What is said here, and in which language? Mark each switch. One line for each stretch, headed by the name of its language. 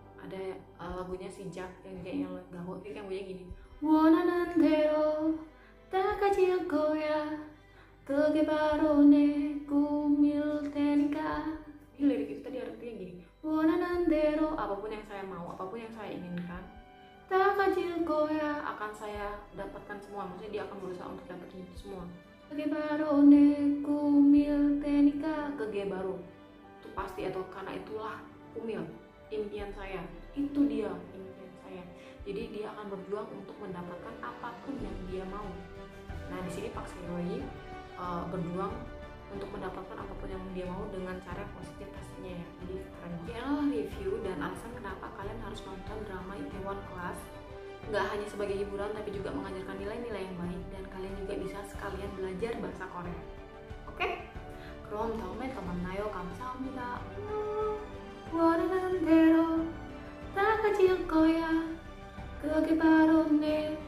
Indonesian: Ada lagunya si Jack yang kayaknya gaho, yang bunyinya gini,
Korean: 원하는 대로 다 가질 거야 그게 바로 내 꿈일 테니까.
Indonesian: Ini lirik itu tadi artinya gini,
Korean: 원하는 대로,
Indonesian: apapun yang saya mau, apapun yang saya inginkan,
Korean: 다 가질 거야,
Indonesian: akan saya dapatkan semua. Maksudnya dia akan berusaha untuk dapetin itu semua.
Korean: 그게 바로 내 꿈일 테니까. 그게
Indonesian: baru itu pasti, atau karena itulah kumil, impian saya. Itu dia impian saya. Jadi dia akan berjuang untuk mendapatkan apapun yang dia mau. Nah, di sini Park Seo-hye berjuang untuk mendapatkan apapun yang dia mau dengan cara positif pastinya ya. Jadi keren banget. Ini adalah review dan alasan kenapa kalian harus nonton drama Itaewon Class. Nggak hanya sebagai hiburan, tapi juga mengajarkan nilai-nilai yang baik, dan kalian juga bisa sekalian belajar bahasa Korea.
Korean: Oke? 그럼 다음에 또 만나요. 감사합니다. 원하는 대로 다 가질 거야. 그게 바로 내